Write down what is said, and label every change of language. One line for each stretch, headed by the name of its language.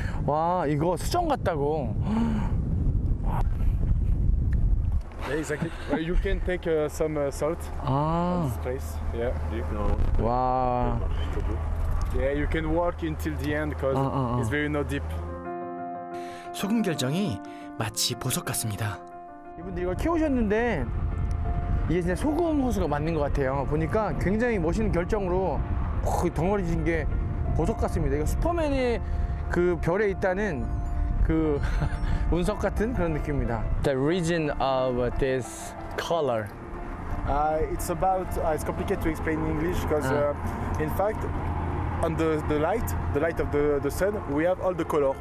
Korean: 와, 이거 수정 같다고.
English: Yeah, exactly. You can take some salt. 아, This place. Yeah. 와. Yeah, you can walk until the end because it's very no deep.
Korean: 소금 결정이 마치 보석 같습니다. 이분들이 이걸 키우셨는데 이게 진짜 소금 호수가 맞는 것 같아요. 보니까 굉장히 멋있는 결정으로 덩어리진 게 보석 같습니다. 이거 슈퍼맨의 그 별에 있다는 그 운석 같은 그런 느낌입니다.
English: The reason of this color. It's about. It's complicated to explain in English because, in fact, on the light of the sun, we have all the color.